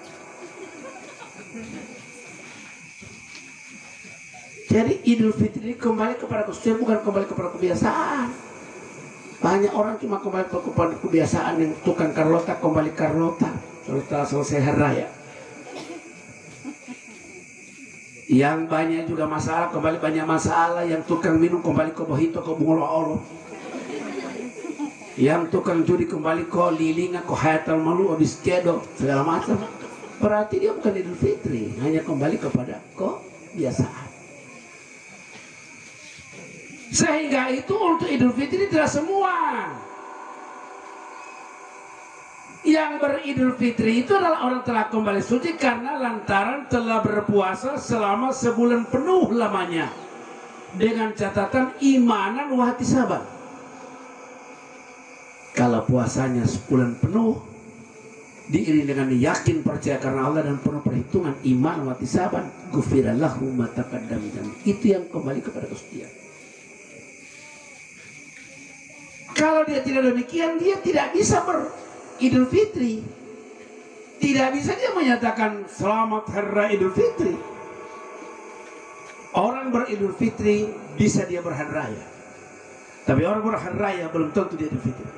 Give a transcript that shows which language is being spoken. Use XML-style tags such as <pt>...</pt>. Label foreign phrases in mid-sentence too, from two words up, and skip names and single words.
<id>Jadi Idul Fitri kembali kepada kesucian, bukan kembali kepada kebiasaan. Banyak orang cuma kembali kepada kebiasaan, yang tukang Carlota kembali Carlota setelah selesai hari raya. Yang banyak juga masalah kembali banyak masalah, yang tukang minum kembali ke bohito, ke bungolo-olo. Yang tukang judi kembali ke lilinga, ke hayatal malu, habis kedo, segala macam. Berarti dia bukan Idul Fitri, hanya kembali kepada kebiasaan. Sehingga itu untuk Idul Fitri tidak semua. Yang beridul fitri itu adalah orang telah kembali suci karena lantaran telah berpuasa selama sebulan penuh lamanya, dengan catatan</id> <ar>إيمانا واحتسابا.</ar> <id>Kalau puasanya sebulan penuh diiringi dengan yakin percaya karena Allah dan penuh perhitungan</id> <ar>إيمان واحتسابا, غفر له ما تقدم من ذنبه.</ar> <id>Itu yang kembali kepada kesucian. Kalau dia tidak demikian, dia tidak bisa beridul fitri. Tidak bisa dia menyatakan selamat hari raya Idul Fitri. Orang beridul fitri bisa dia berhari raya, tapi orang berhari raya belum tentu dia Idul Fitri.</id>